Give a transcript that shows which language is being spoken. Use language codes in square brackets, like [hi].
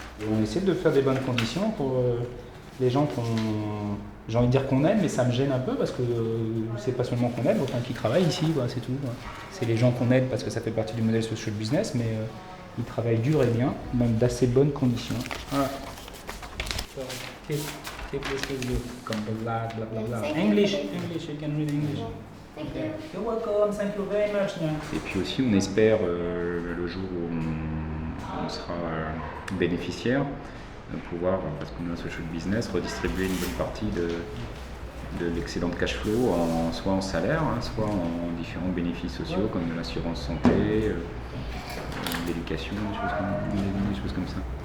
[fr] On essaie de faire des bonnes conditions pour les gens j'ai envie de dire qu'on aide, mais ça me gêne un peu parce que c'est pas seulement qu'on aide, enfin qui travaillent ici, c'est tout. C'est les gens qu'on aide parce que ça fait partie du modèle social business, mais ils travaillent dur et bien, même d'assez bonnes conditions. [en] Voilà. Keep this with you. [fr] Comme blah blah blah blah. [en] English, you can read English. Okay. You're welcome, thank you very much. [fr] Et puis aussi, on espère le jour où on sera bénéficiaire, de pouvoir, parce qu'on est un social business, redistribuer une bonne partie de l'excédent de cash flow, soit en salaire, soit en différents bénéfices sociaux comme de l'assurance santé, l'éducation, des choses comme ça.